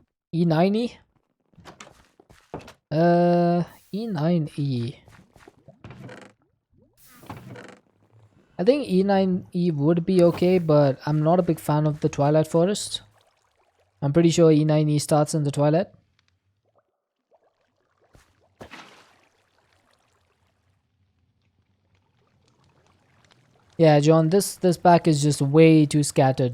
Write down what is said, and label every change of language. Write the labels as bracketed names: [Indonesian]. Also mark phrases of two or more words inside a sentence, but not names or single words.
[English] E9E? E9E. I think E9E would be okay, but I'm not a big fan of the Twilight Forest. I'm pretty sure E9E starts in the Twilight. Yeah, John, this pack is just way too scattered.